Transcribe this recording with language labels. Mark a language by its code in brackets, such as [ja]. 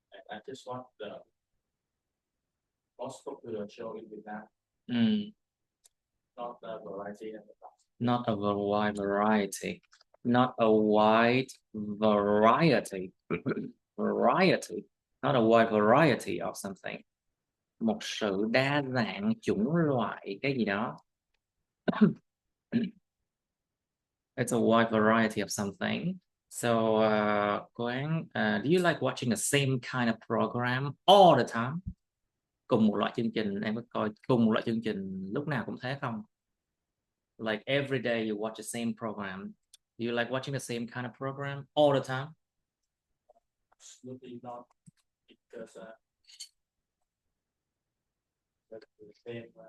[en] I just want the most popular show in Vietnam. Not a variety in the past. Not a wide variety. Not a wide variety. Variety. Not a wide variety of something. [vi] Một sự đa dạng chủng loại cái gì đó. [en] It's a wide variety of something. So, Quang, do you like watching the same kind of program all the time? [vi] Cùng một loại chương trình, em có coi cùng một loại chương trình lúc nào cũng thế không? [en] Like every day you watch the same program. Do you like watching the same kind of program all the time? Absolutely not, because the same